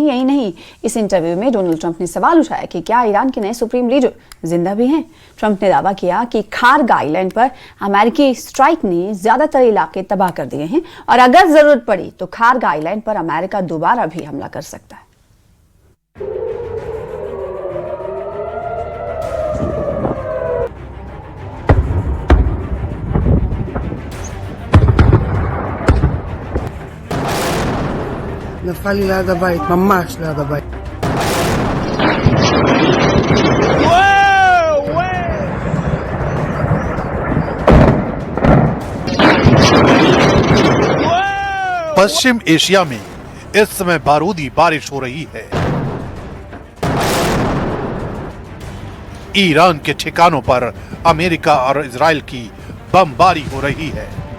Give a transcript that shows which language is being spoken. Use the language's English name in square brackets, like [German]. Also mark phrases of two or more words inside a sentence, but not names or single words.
[Hindi] यही नहीं, इस इंटरव्यू में डोनाल्ड ट्रंप ने सवाल उठाया कि क्या ईरान के नए [English] supreme leader [Hindi] जिंदा भी हैं। ट्रंप ने दावा किया कि खार्ग आइलैंड पर अमेरिकी स्ट्राइक ने ज्यादातर इलाके तबाह कर दिए हैं और अगर जरूरत पड़ी तो खार्ग आइलैंड पर अमेरिका दोबारा भी हमला कर सकता है। [Hebrew] נפל לי ליד הבית, ממש ליד הבית. [Hindi] पश्चिम एशिया में इस समय बारूदी बारिश हो रही है। ईरान के ठिकानों पर अमेरिका और इजराइल की बमबारी हो रही है।